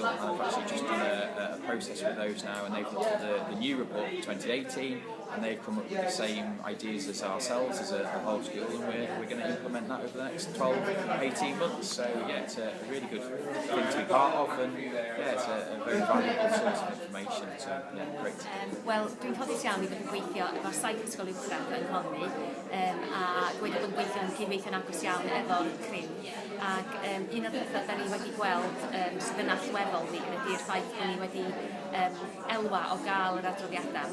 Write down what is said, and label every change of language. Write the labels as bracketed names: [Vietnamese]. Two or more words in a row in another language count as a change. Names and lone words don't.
[English] And I've actually just done a process with those now, and they've looked at the new report for 2018, and they've come up with the same ideas as ourselves as a whole school, and we're going to implement that over the next 12-18 months. So yeah, it's a really good thing to be part of, and yeah, it's a very valuable source of information. So yeah, great. [Welsh] Wel, dwi'n ffodus iawn i fod yn gweithio efo'r saith ysgol uwchradd yng Nghymru, a wedi bod yn gweithio yn cydweithio'n agos iawn efo'r CRIM. Ac un o'r pethau da ni wedi gweld sydd yn allweddol ni ydy'r ffaith bod ni wedi elwa o gael yr adroddiadau.